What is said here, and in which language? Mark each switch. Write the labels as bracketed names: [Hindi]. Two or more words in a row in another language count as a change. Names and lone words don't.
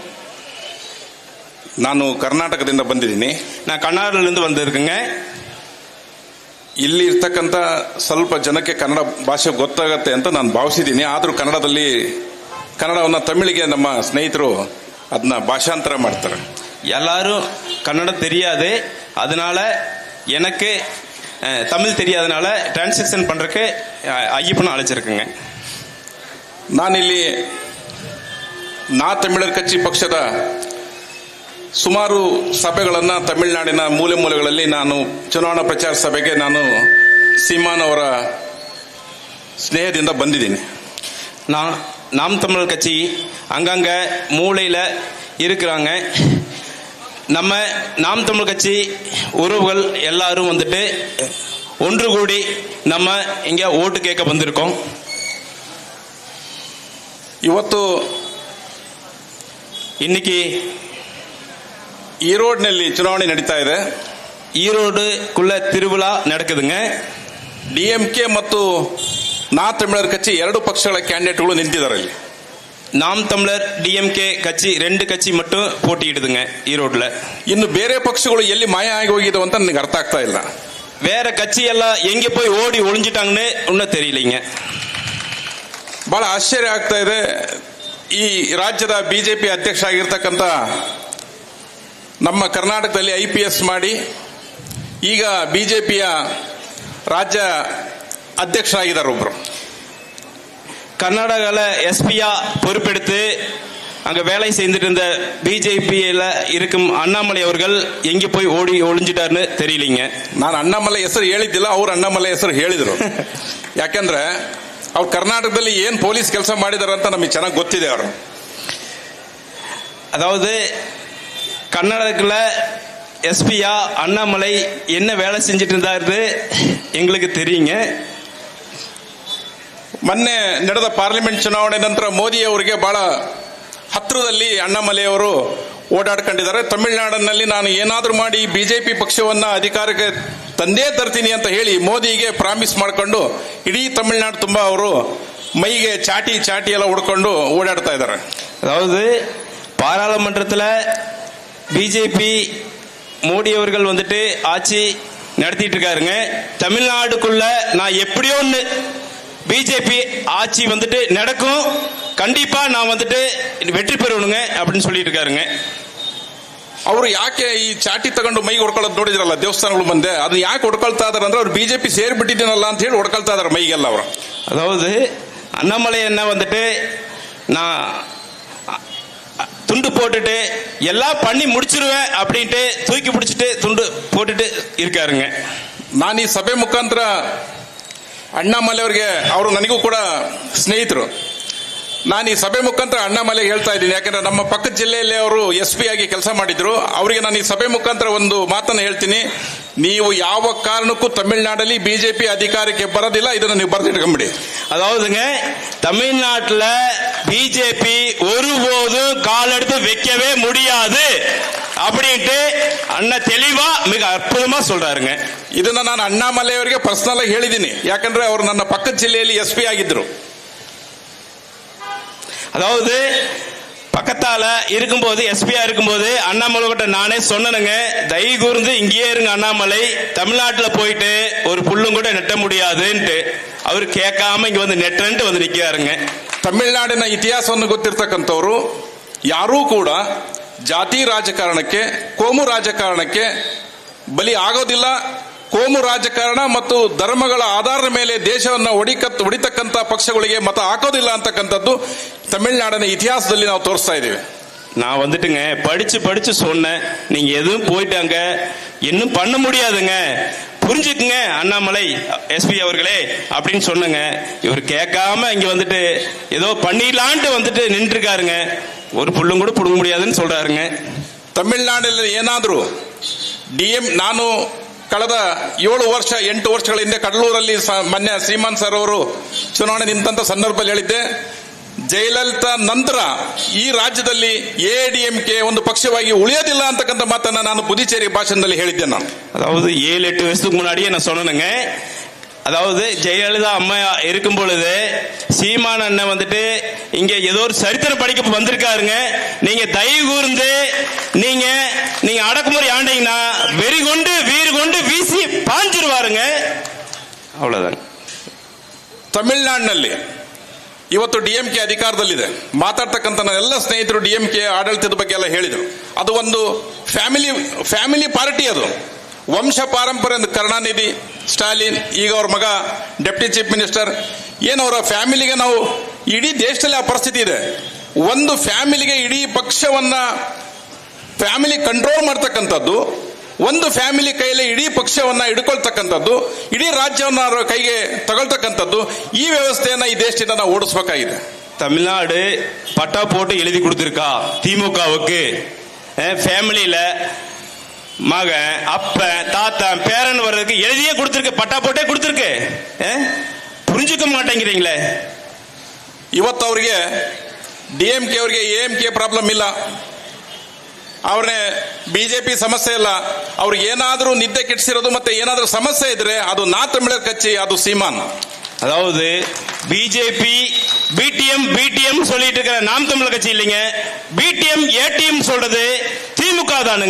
[Kannada] ನಾನು ಕರ್ನಾಟಕದಿಂದ ಬಂದಿದ್ದೀನಿ. ನಾನು ಕರ್ನಾಟಕದಿಂದ ಬಂದಿರುಕೇங்க. ಇಲ್ಲಿ ಇರ್ತಕ್ಕಂಥ ಸ್ವಲ್ಪ ಜನಕ್ಕೆ ಕನ್ನಡ ಭಾಷೆ ಗೊತ್ತಾಗತ್ತೆ ಅಂತ ನಾನು ಭಾವಿಸಿದ್ದೀನಿ. ಆದರೂ ಕನ್ನಡವನ್ನು ತಮಿಳಿಗೆ ನಮ್ಮ ಸ್ನೇಹಿತರು ಅದನ್ನ ಭಾಷಾಂತರ ಮಾಡ್ತಾರೆ. [Tamil] எல்லாரும் கன்னடம் தெரியாது, அதனால எனக்கு தமிழ் தெரியாதனால டிரான்ஸ்லேஷன் பண்றதுக்கு ஐயப்பனை அழைச்சிருக்குங்க. [Kannada] ನಾನಿಲ್ಲಿ ನಾ ತಮಿಳರ ಕಚ್ಚಿ ಪಕ್ಷದ ಸುಮಾರು ಸಭೆಗಳನ್ನು ತಮಿಳುನಾಡಿನ ಮೂಲೆ ಮೂಲೆಗಳಲ್ಲಿ ನಾನು ಚುನಾವಣಾ ಪ್ರಚಾರ ಸಭೆಗೆ ನಾನು ಸೀಮಾನ್ ಅವರ ಸ್ನೇಹದಿಂದ ಬಂದಿದ್ದೀನಿ. [Tamil] நாம் தமிழர் கட்சி அங்கங்க மூளையில இருக்கிறாங்க. நம்ம நாம் தமிழ் கட்சி உறவுகள் எல்லாரும் வந்துட்டு ஒன்று கூடி நம்ம இங்க ஓட்டு கேட்க வந்திருக்கோம். [Kannada] ಇವತ್ತು [Tamil] இன்னைக்கு [Kannada] ಈರೋಡ್ನಲ್ಲಿ ಚುನಾವಣೆ ನಡೀತಾ ಇದೆ. [Tamil] ஈரோடுக்குள்ள திருவிழா நடக்குதுங்க. [Kannada] ಡಿಎಂಕೆ ಮತ್ತು ನಾ ತಮಿಳರ ಕಚ್ಚಿ ಎರಡು ಪಕ್ಷಗಳ ಕ್ಯಾಂಡಿಡೇಟ್ಗಳು ನಿಂತಿದ್ದಾರೆ ಇಲ್ಲಿ. [Tamil] நாம் தமிழர் டிஎம்கே கட்சி ரெண்டு கட்சி மட்டும் போட்டியிடுதுங்க ஈரோடுல. [Kannada] ಇನ್ನು ಬೇರೆ ಪಕ್ಷಗಳು ಎಲ್ಲಿ ಮಾಯ ಆಗಿ ಹೋಗಿದಾವೆ ಅಂತ ನನಗೆ ಅರ್ಥ ಆಗ್ತಾ ಇಲ್ಲ. [Tamil] வேற கட்சி எல்லாம் எங்க போய் ஓடி ஒளிஞ்சிட்டாங்கன்னு இன்னும் தெரியலைங்க. [Kannada] ಬಹಳ ಆಶ್ಚರ್ಯ ಆಗ್ತಾ ಇದೆ. ಈ ರಾಜ್ಯದ ಬಿಜೆಪಿ ಅಧ್ಯಕ್ಷ ಆಗಿರ್ತಕ್ಕಂಥ ನಮ್ಮ ಕರ್ನಾಟಕದಲ್ಲಿ IPS ಮಾಡಿ ಈಗ ಬಿಜೆಪಿಯ ರಾಜ್ಯ ಅಧ್ಯಕ್ಷರಾಗಿದ್ದಾರೆ ಒಬ್ರು. [Tamil] கர்நாடகால எஸ்பியா பொறுப்பெடுத்து அங்க வேலை செய்துட்டு இருந்த பிஜேபியில இருக்கும் அண்ணாமலை அவர்கள் எங்க போய் ஓடி ஒளிஞ்சிட்டாருன்னு தெரியலீங்க. [Kannada] ನಾನು ಅಣ್ಣಾಮಲೈ ಹೆಸರು ಹೇಳಿದ್ದಿಲ್ಲ, ಅವ್ರು ಅಣ್ಣಾಮಲೈ ಹೆಸರು ಹೇಳಿದ್ರು. ಯಾಕಂದ್ರೆ ಅವ್ರು ಕರ್ನಾಟಕದಲ್ಲಿ ಏನ್ ಪೊಲೀಸ್ ಕೆಲಸ ಮಾಡಿದಾರೆ ಅಂತ ನಮಗೆ ಚೆನ್ನಾಗಿ ಗೊತ್ತಿದೆ. ಅವರು [Tamil] அதாவது கர்நாடகத்துல எஸ்பியா அண்ணாமலை என்ன வேலை செஞ்சுட்டு இருந்தாரு எங்களுக்கு தெரியுங்க. [Kannada] ಮೊನ್ನೆ ನಡೆದ ಪಾರ್ಲಿಮೆಂಟ್ ಚುನಾವಣೆ ನಂತರ ಮೋದಿ ಅವರಿಗೆ ಬಹಳ ಹತ್ತಿರದಲ್ಲಿ ಅಣ್ಣಾಮಲೈ ಅವರು ಓಡಾಡ್ಕೊಂಡಿದ್ದಾರೆ. ತಮಿಳುನಾಡಿನಲ್ಲಿ ನಾನು ಏನಾದರೂ ಮಾಡಿ ಬಿಜೆಪಿ ಪಕ್ಷವನ್ನ ಅಧಿಕಾರಕ್ಕೆ ತಂದೇ ತರ್ತೀನಿ ಅಂತ ಹೇಳಿ ಮೋದಿಗೆ ಪ್ರಾಮಿಸ್ ಮಾಡಿಕೊಂಡು ಇಡೀ ತಮಿಳುನಾಡು ತುಂಬಾ ಅವರು ಮೈಗೆ ಚಾಟಿ ಎಲ್ಲ ಉಡ್ಕೊಂಡು ಓಡಾಡ್ತಾ ಇದ್ದಾರೆ. [Tamil] அதாவது பாராளுமன்றத்தில் பிஜேபி மோடி அவர்கள் வந்துட்டு ஆட்சி நடத்திட்டு இருக்காருங்க. தமிழ்நாடுக்குள்ள நான் எப்படியோ ஒன்று பிஜேபி ஆட்சி வந்துட்டு நடக்கும், கண்டிப்பா நான் வந்துட்டு வெற்றி பெறணுங்க அப்படின்னு சொல்லிட்டு இருக்காருங்க. [Kannada] ಅವರು ಯಾಕೆ ಈ ಚಾಟಿ ತಗೊಂಡು ಮೈಗೆ ಹೊಡ್ಕೊಳ್ಳೋದು ನೋಡಿದ್ರಲ್ಲ ದೇವಸ್ಥಾನಗಳು ಮುಂದೆ, ಅದನ್ನ ಯಾಕೆ ಹೊಡ್ಕೊಳ್ತಾ ಇದಾರೆ ಅಂದ್ರೆ ಅವ್ರು ಬಿಜೆಪಿ ಸೇರ್ಬಿಟ್ಟಿದ್ದೀನಲ್ಲ ಅಂತ ಹೇಳಿ ಹೊಡ್ಕೊಳ್ತಾ ಇದಾರೆ ಮೈಗೆಲ್ಲ ಅವರು. [Tamil] அதாவது அண்ணாமலை என்ன வந்துட்டு நான் துண்டு போட்டுட்டு எல்லாம் பண்ணி முடிச்சிருவேன் அப்படின்ட்டு தூக்கி பிடிச்சிட்டு துண்டு போட்டுட்டு இருக்காருங்க. [Kannada] ನಾನು ಈ ಸಭೆ ಮುಖಾಂತರ ಅಣ್ಣಾಮಲೈ ಅವರಿಗೆ, ಅವರು ನನಗೂ ಕೂಡ ಸ್ನೇಹಿತರು, ನಾನು ಈ ಸಭೆ ಮುಖಾಂತರ ಅಣ್ಣಾಮಲೈ ಹೇಳ್ತಾ ಇದ್ದೀನಿ. ಯಾಕಂದ್ರೆ ನಮ್ಮ ಪಕ್ಕದ ಜಿಲ್ಲೆಯಲ್ಲಿ ಅವರು SP ಆಗಿ ಕೆಲಸ ಮಾಡಿದ್ರು. ಅವರಿಗೆ ನಾನು ಈ ಸಭೆ ಮುಖಾಂತರ ಒಂದು ಮಾತನ್ನು ಹೇಳ್ತೀನಿ. ನೀವು ಯಾವ ಕಾರಣಕ್ಕೂ ತಮಿಳುನಾಡಲ್ಲಿ ಬಿಜೆಪಿ ಅಧಿಕಾರಕ್ಕೆ ಬರೋದಿಲ್ಲ, ಇದನ್ನು ನೀವು ಬರೆದಿಟ್ಕೊಂಬಿಡಿ. [Tamil] அதாவதுங்க தமிழ்நாட்டில் பிஜேபி ஒருபோதும் கால் எடுத்து வைக்கவே முடியாது அப்படின்ட்டு அண்ணன் தெளிவா மிக அற்புதமா சொல்றாருங்க. [Kannada] ಇದನ್ನ ನಾನು ಅಣ್ಣಾಮಲೈ ಅವರಿಗೆ ಪರ್ಸನಲ್ ಆಗಿ ಹೇಳಿದ್ದೀನಿ. ಯಾಕಂದ್ರೆ ಅವರು ನನ್ನ ಪಕ್ಕದ ಜಿಲ್ಲೆಯಲ್ಲಿ SP ಆಗಿದ್ರು. [Tamil] அதாவது பக்கத்தால இருக்கும்போது எஸ்பியா இருக்கும்போது அண்ணாமலை கிட்ட நானே சொன்னனுங்க, தயவு கூர்ந்து இங்கேயே இருங்க அண்ணாமலை, தமிழ்நாட்டில் போயிட்டு ஒரு புல்லும் கூட நெட்ட முடியாதுன்ட்டு. அவர் கேட்காம இங்க வந்து நெட்டன்ட்டு வந்து நிக்கிறாருங்க. [Kannada] ತಮಿಳುನಾಡಿನ ಇತಿಹಾಸವನ್ನು ಗೊತ್ತಿರ್ತಕ್ಕಂಥವ್ರು ಯಾರೂ ಕೂಡ ಜಾತಿ ರಾಜಕಾರಣಕ್ಕೆ, ಕೋಮು ರಾಜಕಾರಣಕ್ಕೆ ಬಲಿ ಆಗೋದಿಲ್ಲ. ಕೋಮು ರಾಜಕಾರಣ ಮತ್ತು ಧರ್ಮಗಳ ಆಧಾರದ ಮೇಲೆ ದೇಶವನ್ನು ಹೊಡಿತಕ್ಕಂಥ ಪಕ್ಷಗಳಿಗೆ ಮತ ಹಾಕೋದಿಲ್ಲ ಅಂತಕ್ಕಂಥದ್ದು ತಮಿಳುನಾಡಿನ ಇತಿಹಾಸದಲ್ಲಿ ನಾವು ತೋರಿಸ್ತಾ ಇದ್ದೀವಿ. [Tamil] நான் வந்துட்டுங்க படிச்சு சொன்னேன். நீங்க எதுவும் போயிட்டாங்க, இன்னும் பண்ண முடியாதுங்க, புரிஞ்சுக்குங்க அண்ணாமலை எஸ்பி அவர்களே அப்படின்னு சொன்னங்க. இவர் கேட்காம இங்க வந்துட்டு ஏதோ பண்ணிடலான்ட்டு வந்துட்டு நின்று இருக்காருங்க. ஒரு புள்ளும் கூட புடுங்க முடியாதுன்னு சொல்றாருங்க. [Kannada] ತಮಿಳುನಾಡಲ್ಲಿ ಏನಾದರೂ ನಾನು ಕಳೆದ 7-8 ವರ್ಷಗಳ ಹಿಂದೆ ಕಡಲೂರಲ್ಲಿ ಮೊನ್ನೆ ಶ್ರೀಮಾನ್ ಸರ್ ಅವರು ಚುನಾವಣೆ ನಿಂತ ಸಂದರ್ಭದಲ್ಲಿ ಹೇಳಿದ್ದೆ, ಜಯಲಲಿತಾ ನಂತರ ಈ ರಾಜ್ಯದಲ್ಲಿ ಎಡಿಎಂಕೆ ಒಂದು ಪಕ್ಷವಾಗಿ ಉಳಿಯೋದಿಲ್ಲ ಅಂತಕ್ಕಂಥ ಮಾತನ್ನ ನಾನು புதுச்சேரி ಭಾಷಣದಲ್ಲಿ ಹೇಳಿದ್ದೆ. ನಾನು [Tamil] அதாவது 7-8 வருஷத்துக்கு முன்னாடியே நான் சொன்னேங்க. அதாவது ஜெயலலிதா அம்மா இருக்கும் பொழுது சீமான் அண்ணன் வந்துட்டு இங்க ஏதோ ஒரு சரித்திரம் படிக்க வந்திருக்காருங்க. நீங்க தயவு கூர்ந்து நீங்க அடக்குமுறை ஆண்டீங்கன்னா வெறி கொண்டு வீறு கொண்டு வீசி பாஞ்சிருவாருங்க. அவ்வளவுதான். [Kannada] ತಮಿಳುನಾಡಿನಲ್ಲಿ ಇವತ್ತು ಡಿಎಂಕೆ ಅಧಿಕಾರದಲ್ಲಿದೆ. ಮಾತಾಡ್ತಕ್ಕಂಥ ನನ್ನ ಎಲ್ಲ ಸ್ನೇಹಿತರು ಡಿಎಂಕೆ ಆಡಳಿತದ ಬಗ್ಗೆ ಎಲ್ಲ ಹೇಳಿದರು. ಅದು ಒಂದು [English] family party, [Kannada] ಅದು ವಂಶ ಪಾರಂಪರ್ಯ. ಕರುಣಾನಿಧಿ, ಸ್ಟಾಲಿನ್, ಈಗ ಅವ್ರ ಮಗ [English] deputy chief minister, [Kannada] ಏನವರ ಫ್ಯಾಮಿಲಿಗೆ ನಾವು ಇಡೀ ದೇಶದಲ್ಲಿ ಆ ಪರಿಸ್ಥಿತಿ ಇದೆ. ಒಂದು ಫ್ಯಾಮಿಲಿಗೆ ಇಡೀ ಪಕ್ಷವನ್ನ [English] family control [Kannada] ಮಾಡ್ತಕ್ಕಂಥದ್ದು, ಒಂದು ಫ್ಯಾಮಿಲಿ ಕೈಯಲ್ಲಿ ಇಡೀ ಪಕ್ಷವನ್ನ ಹಿಡ್ಕೊಳ್ತಕ್ಕಂಥದ್ದು, ಇಡೀ ರಾಜ್ಯವನ್ನ ಅವರ ಕೈಗೆ ತಗೊಳ್ತಕ್ಕಂಥದ್ದು, ಈ ವ್ಯವಸ್ಥೆಯನ್ನ ಈ ದೇಶದಿಂದ ನಾವು ಓಡಿಸಬೇಕಾಗಿದೆ. [Tamil] தமிழ்நாடு பட்டா போட்டு எழுதி கொடுத்திருக்கா திமுகவுக்கு. ஃபேமிலியில மகன், அப்பன், தாத்தன், பேரன் வர்றதுக்கு எழுதியே கொடுத்திருக்கு, பட்டா போட்டே கொடுத்திருக்கு. புரிஞ்சுக்க மாட்டேங்கிறீங்களே. [Kannada] ಇವತ್ತು ಅವರಿಗೆ ಡಿಎಂಕೆ ಅವರಿಗೆ ಎಎಂಕೆ ಪ್ರಾಬ್ಲಮ್ ಇಲ್ಲ, ಅವ್ರನ್ನೇ ಬಿಜೆಪಿ ಸಮಸ್ಯೆ ಇಲ್ಲ. ಅವ್ರಿಗೆ ಏನಾದರೂ ನಿದ್ದೆ ಕೆಡಿಸಿರೋದು ಮತ್ತೆ ಏನಾದರೂ ಸಮಸ್ಯೆ ಇದ್ರೆ ಅದು ನಾ ತಮಿಳರ್ ಕಚ್ಚಿ, ಅದು ಸೀಮಾನ್. [Tamil] அதாவது பிஜேபி பிடிஎம் சொல்லிட்டு இருக்கிற நாம் தமிழர் கட்சி இல்லைங்க, பிடிஎம் ஏடிஎம் சொல்றது திமுக தானுங்க.